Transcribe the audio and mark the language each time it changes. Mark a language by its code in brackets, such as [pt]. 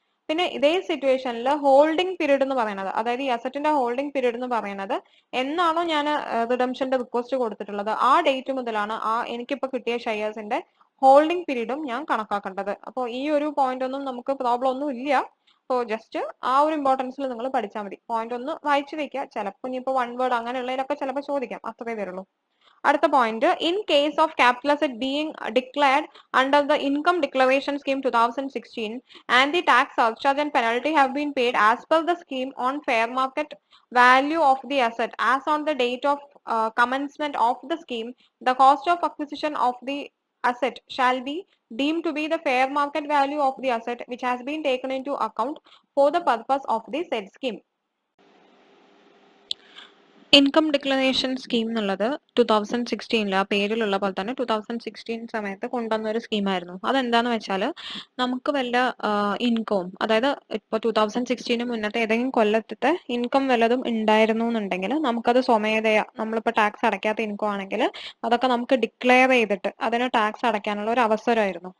[ml] പിന്നെ ഇതേ സിറ്റുവേഷനിൽ ഹോൾഡിംഗ് പീരീഡ് എന്ന് പറയുന്നത്, അതായത് ഈ അസറ്റിന്റെ ഹോൾഡിംഗ് പീരീഡ് എന്ന് പറയുന്നത് എന്നാണോ ഞാൻ റിഡംഷന്റെ റിക്വസ്റ്റ് കൊടുത്തിട്ടുള്ളത് ആ ഡേറ്റ് മുതലാണ് ആ എനിക്കിപ്പോ കിട്ടിയ ഷെയർസിന്റെ ഹോൾഡിംഗ് പീരീഡും ഞാൻ കണക്കാക്കേണ്ടത്. അപ്പോൾ ഈ ഒരു പോയിന്റ് ഒന്നും നമുക്ക് പ്രോബ്ലം ഒന്നും ഇല്ല. അപ്പോൾ ജസ്റ്റ് ആ ഒരു ഇമ്പോർട്ടൻസിൽ നിങ്ങൾ പഠിച്ചാൽ മതി. പോയിന്റ് ഒന്ന് വായിച്ചു വെക്കുക. ചിലപ്പോൾ ഇനിയിപ്പോൾ വൺ വേർഡ് അങ്ങനെയുള്ളതിലൊക്കെ ചിലപ്പോൾ ചോദിക്കാം, അത്രേ വരുള്ളൂ. [en] അടുത്ത point, in case of capital asset being declared under the income declaration scheme 2016 and the tax surcharge and penalty have been paid as per the scheme on fair market value of the asset as on the date of commencement of the scheme, the cost of acquisition of the asset shall be deemed to be the fair market value of the asset which has been taken into account for the purpose of the said scheme. [ml] Income declaration scheme എന്നുള്ളത് 2016 ആ പേരിലുള്ള പോലെ തന്നെ 2016 സമയത്ത് കൊണ്ടുവന്ന ഒരു സ്കീമായിരുന്നു. അതെന്താന്ന് വെച്ചാൽ നമുക്ക് വല്ല ഇൻകവും, അതായത് ഇപ്പോൾ 2016 മുന്നത്തെ ഏതെങ്കിലും കൊല്ലത്തെ ഇൻകം വല്ലതും ഉണ്ടായിരുന്നു എന്നുണ്ടെങ്കിൽ നമുക്കത് സ്വമേധയാ, നമ്മളിപ്പോൾ ടാക്സ് അടയ്ക്കാത്ത ഇൻകം ആണെങ്കിൽ അതൊക്കെ നമുക്ക് ഡിക്ലെയർ ചെയ്തിട്ട് അതിന് ടാക്സ് അടയ്ക്കാനുള്ള ഒരു അവസരമായിരുന്നു.